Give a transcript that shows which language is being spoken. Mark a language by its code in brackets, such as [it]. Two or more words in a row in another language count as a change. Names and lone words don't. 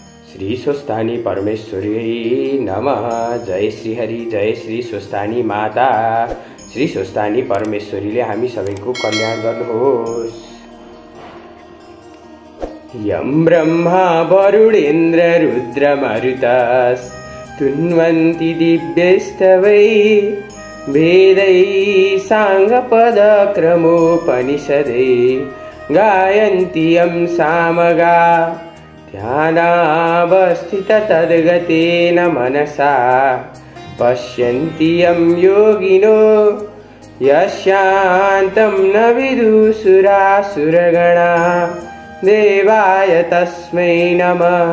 [sa] श्री स्वस्थानी परमेश्वरी नमः। जय श्री हरि, जय श्री स्वस्थानी माता। [ne] श्री स्वस्थानी परमेश्वरीले हामी सबैको कल्याण गर्नुहोस्। [sa] यं ब्रह्मा वरुणेन्द्र रुद्र मरुतस् तुन्वन्ति दिव्यैस्तवै वेदै साङ्गपदक्रमोपनिषदै गायन्ति यं सामगा ध्यानावस्थित तद्गतेन मनसा पश्यन्ति यं योगिनो यस्यान्तं न विदुषुरासुरगणा देवाय तस्मै नमः।